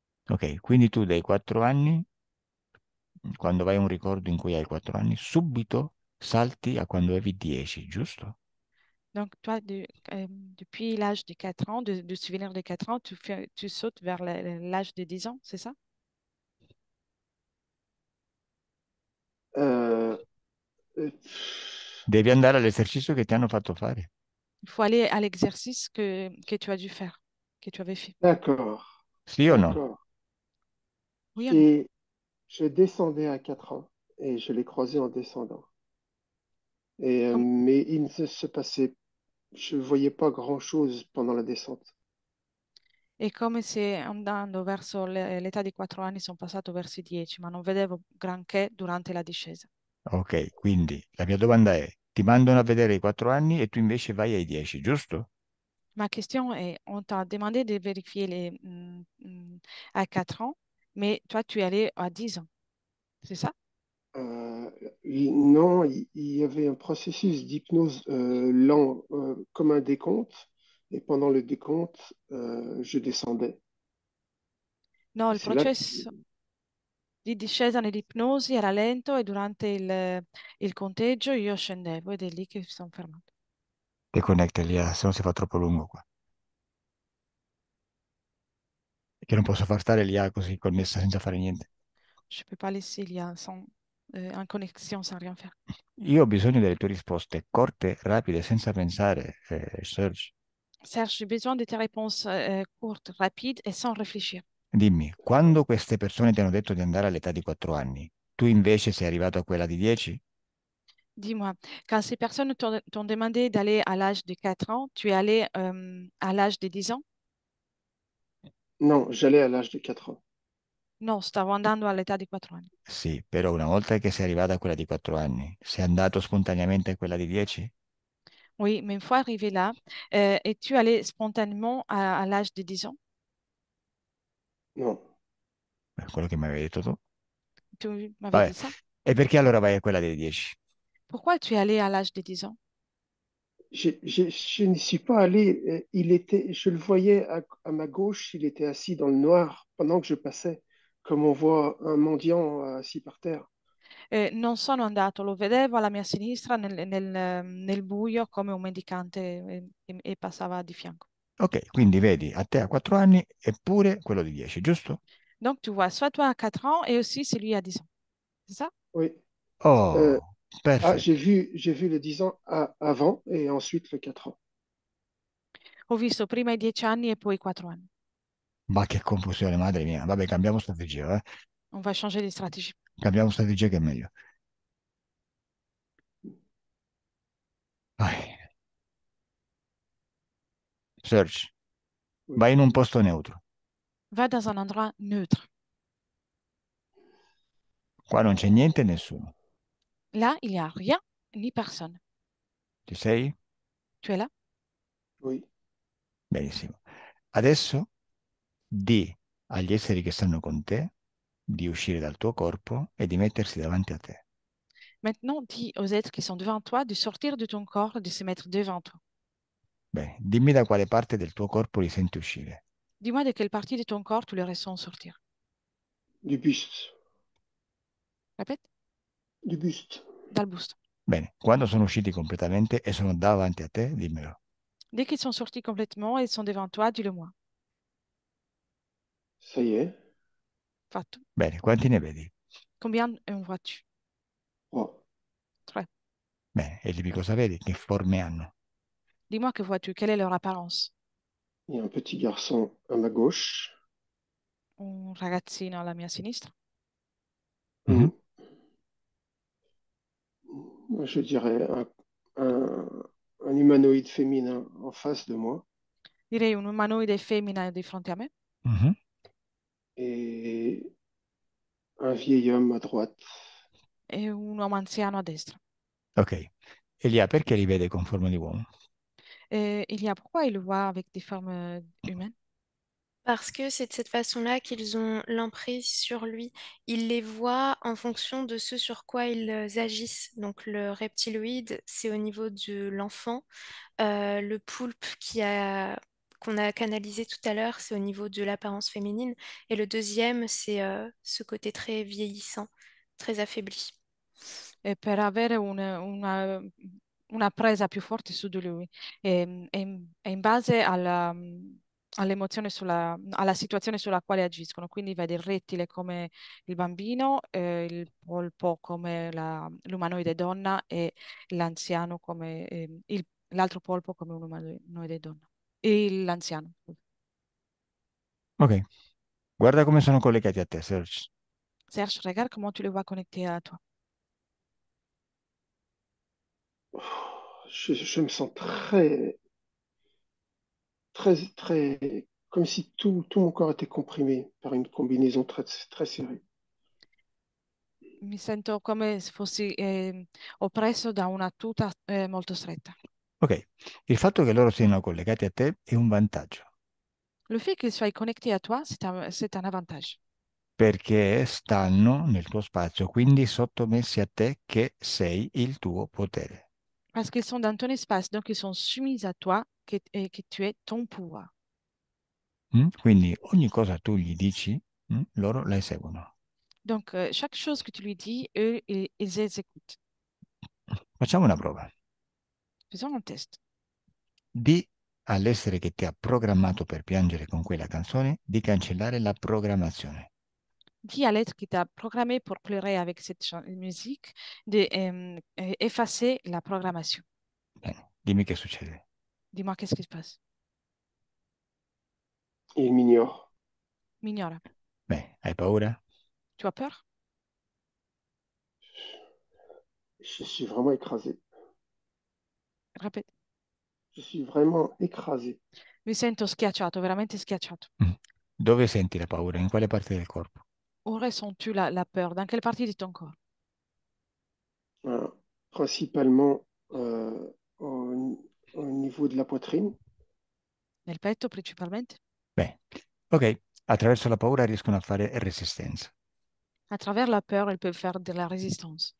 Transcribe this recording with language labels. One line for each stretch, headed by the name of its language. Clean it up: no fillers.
Italian: Ok, quindi tu dai 4 anni, quando vai a un ricordo in cui hai 4 anni, subito salti a quando avevi 10, giusto?
French: Donc, toi, depuis l'âge de 4 ans, de souvenir de 4 ans, tu sautes vers l'âge de 10 ans, c'est ça? Euh, euh,
Italian: Devi andare all'esercizio che ti hanno fatto fare.
French: Il faut aller à l'exercice que tu as dû faire, que tu avais fait. d'accord.
Italian: Sì o no?
French: D'accord. Oui ou non? Et je descendais à 4 ans et je l'ai croisé en descendant. Et, Com- mais il ne se passait, je ne voyais pas grand-chose pendant la descente.
Italian: È come se andando verso l'età di 4 anni sono passato verso i 10, ma non vedevo granché durante la discesa. Ok, quindi la mia domanda è, ti mandano a vedere i 4 anni e tu invece vai ai 10, giusto?
French: Ma question est, on t'a demandé de vérifier à 4 ans, mais toi, tu es allé à 10 ans, c'est ça? Euh, non, il y avait un processus d'hypnose lent, comme un décompte. Et pendant le décompte, je descendais.
Italian: No,
French: Et
Italian: il
French: c'est là que
Italian: processo di discesa nell'ipnosi era lento e durante il conteggio io scendevo ed è lì che mi sono fermato. Te connette lì, se no si fa troppo lungo qua. Che non posso far stare l'IA così connessa senza fare niente.
French: Je ne peux pas laisser l'IA en connexion sans rien faire.
Italian: Io ho bisogno delle tue risposte corte, rapide, senza pensare, Serge.
French: Serge, j'ai besoin de tes réponses courtes, rapides et sans réfléchir.
Italian: Dimmi, quando queste persone ti hanno detto di andare all'età di 4 anni, tu invece sei arrivato a quella di 10?
French: Dis-moi, quand ces personnes t'ont demandé d'aller à l'âge de 4 ans, tu es allé à l'âge de 10 ans? non, j'allais à l'âge de 4 ans.
Italian: No, stavo andando all'età di 4 anni. Sì, però una volta che sei arrivato a quella di 4 anni, sei andato spontaneamente a quella di 10?
French: Oui, mais une fois arrivé là, es-tu allé spontanément à l'âge de 10 ans? Non.
Italian: Quello che mi avevi detto tu.
French: Tu m'avais
Italian: Vabbè,
French: dit ça.
Italian: e perché allora vai a quella dei 10?
French: Pourquoi tu es allé à l'âge de 10 ans? Je n'y suis pas allé. Il était, je le voyais à ma gauche, il était assis dans le noir pendant que je passais, comme on voit un mendiant assis par terre.
Italian: Non sono andato, lo vedevo alla mia sinistra nel buio come un mendicante e passava di fianco. Ok, quindi vedi, a te a 4 anni eppure quello di 10, giusto?
French: Donc tu vois, soit toi à 4 ans et aussi celui à 10 ans. C'est ça? Oui. Euh, Oh, ah,
Italian: perfetto.
French: j'ai vu le 10 ans avant et ensuite le 4 ans.
Italian: Ho visto prima i 10 anni e poi i 4 anni. Ma che confusione, madre mia. Vabbè, cambiamo strategia, eh?
French: On va changer di stratégie.
Italian: Cambiamo strategia che è meglio. Vai. Search,
French: Oui.
Italian: vai in un posto neutro.
French: Va dans un endroit neutre.
Italian: Qua non c'è niente e nessuno.
French: Là, il n'y a rien ni personne.
Italian: Ci sei?
French: Tu es là? Oui.
Italian: Benissimo. Adesso di agli esseri che stanno con te di uscire dal tuo corpo e di mettersi davanti a te.
French: Maintenant, dis aux êtres qui sont devant toi de sortir de ton corps, de se mettre devant toi.
Italian: Bene, dimmi da quale parte del tuo corpo li senti uscire.
French: Dis-moi de quelle partie de ton corps tu les ressens sortir. Du buste. Répète, Du buste.
Italian: dal busto. Bene, quando sono usciti completamente e sono davanti a te, dimmelo.
French: Dès qu'ils sont sortis complètement et sont devant toi, dis-le-moi. Ça y est.
Italian: Fatto. Bene, quanti ne vedi?
French: Combien en vois-tu? Oh. 3.
Italian: Bene, e dimmi cosa vedi, che forme hanno.
French: Dis-moi que vois-tu? Quelle est leur apparence? Il y a un petit garçon à ma gauche.
Italian: Un ragazzino alla mia sinistra. Mhm.
French: Je dirais un, un humanoïde féminin en face de moi
Italian: Direi un umanoide femmina di fronte a me Mhm.
French: et un vieil homme à droite.
Italian: e un uomo anziano a destra. Ok. Elia, perché li vede con forma di uomo?
French: Ilia, pourquoi il le voit avec des formes humaines? Parce que c'est de cette façon-là qu'ils ont l'emprise sur lui. Ils les voient en fonction de ce sur quoi ils agissent. Donc le reptiloïde, c'est au niveau de l'enfant. Le poulpe qu'on a canalisé tout à l'heure, c'est au niveau de l'apparence féminine. Et le deuxième, c'est ce côté très vieillissant, très affaibli.
Italian: E per avere una presa più forte su di lui. E in base all'emozione alla situazione sulla quale agiscono. Quindi vede il rettile come il bambino, il polpo come l'umanoide donna e l'anziano come l'altro polpo come un umanoide donna. E l'anziano. Ok. Guarda come sono collegati a te, Serge.
French: Serge, regarde comment tu le vois connecté à toi. Je me sens très, très, très, comme si tout mon corps était comprimé par une combinaison très, très serrée.
Italian: Mi sento come se fossi oppresso da una tuta molto stretta. Ok. Il fatto che loro siano collegati a te è un vantaggio,
French: Le fait qu'ils soient connectés à toi, c'est un avantage.
Italian: perché stanno nel tuo spazio, quindi sottomessi a te che sei il tuo potere.
French: Parce qu'ils sont dans ton espace, donc ils sont soumis à toi et que tu es ton pouvoir.
Italian: Quindi ogni cosa tu gli dici, loro la eseguono.
French: Donc, chaque chose que tu lui dis, eux, ils exécutent.
Italian: Facciamo una prova.
French: Faisons un test.
Italian: Di all'essere che ti ha programmato per piangere con quella canzone di cancellare la programmazione.
French: Dis à l'être qui t'a programmé pour pleurer avec cette musique d'effacer la programmation.
Italian: Bene, dimmi che succede.
French: Dis-moi, qu'est-ce qui se passe? Il m'ignore. M'ignore.
Italian: Bene, hai paura?
French: Tu as peur? Je suis vraiment écrasé. Répète. Je suis vraiment écrasé.
Italian: Mi sento schiacciato, veramente schiacciato. Dove senti la paura? In quale parte del corpo?
French: Où ressens-tu la peur? Dans quelle partie de ton corps? Voilà. Principalement au niveau de la poitrine.
Italian: Nel petto principalmente? Bene, ok, attraverso la paura riescono a fare resistenza.
French: À travers la peur, ils peuvent faire de la résistance.